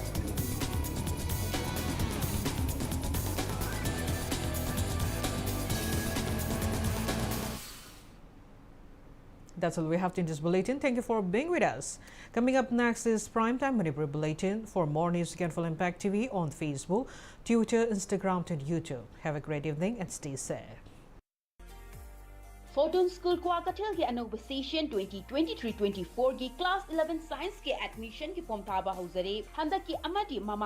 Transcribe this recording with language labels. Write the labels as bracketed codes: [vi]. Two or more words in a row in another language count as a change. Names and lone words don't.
[en] That's all we have in this bulletin. Thank you for being with us. Coming up next is Primetime Manipur Bulletin. For more news, you can follow Impact TV on Facebook, Twitter, Instagram, and YouTube. Have a great evening and stay safe. [mni] Photon School Kwakatel ki anong session 2023-24 ki [en] class 11 science [mni] ke admission ki form thaba hauzare handa ki amati mama